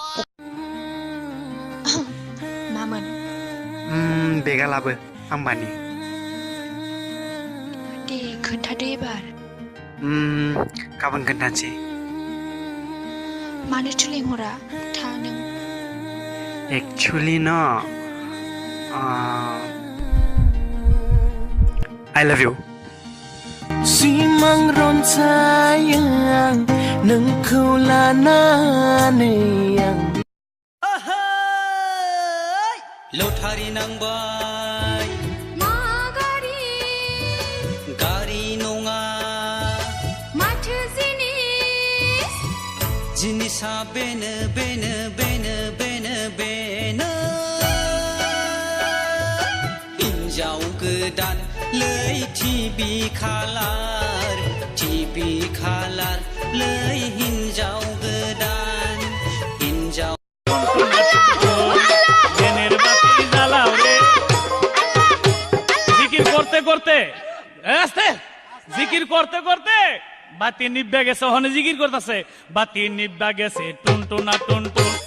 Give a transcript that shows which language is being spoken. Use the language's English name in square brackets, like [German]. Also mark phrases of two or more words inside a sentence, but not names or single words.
[Bodo] मामोन बेगा लाबो आंबानि दे खोन्थादो एबार गाबोन खोन्थानोसै मानोथो लेंहरा था नों [English] एक्चुअली न I love you [Bodo] सिमां रनसायो आं नोंखौ लानानै आं लटारि नांबाय मा गारि गारि नङा माथो जिनिस जिनिसा बेनो हिन्जाव गोदान लै टिभि खालार लै हिन्जाव गोदान हिन्जाव [Bangla] জিকির করতে বাতি নিব্বা গেছে ওখানে জিকির করতেছে বাতি নিব্বা গেছে টুনটুনা টুনটুন